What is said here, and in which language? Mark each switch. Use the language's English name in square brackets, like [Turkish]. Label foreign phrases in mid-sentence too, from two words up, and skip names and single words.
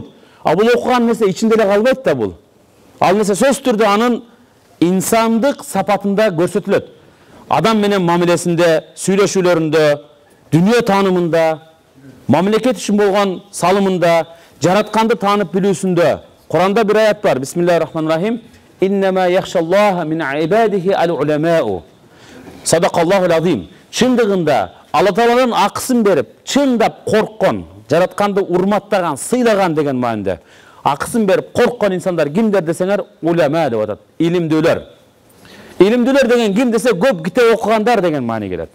[Kyrgyz] А бул окуган нерсе ичинде эле калбайт да бул. Ал нерсе сөзсүз түрдө анын инсандык сапатында көрсөтүлөт. Адам менен мамилесинде, сүйлөшүүлөрүндө, дүнүйө таанымында, мамлекет үчүн болгон салымында, жаратканды таанып билүүсүндө. Куранда бир аят бар. [Arabic] بسم الله الرحمن الرحيم. إنما يخشى الله من عباده العلماء. صدق الله العظيم. [Kyrgyz] Чындыгында Алла Тааланын акысын берип, чындап корккон, жаратканды урматтаган, сыйлаган деген маанинде. Акысын берип корккон инсандар кимдер десеңер, улама деп атат. Илимдүүлөр. Илимдүүлөр деген ким десе, көп китеп окугандар деген маани келет.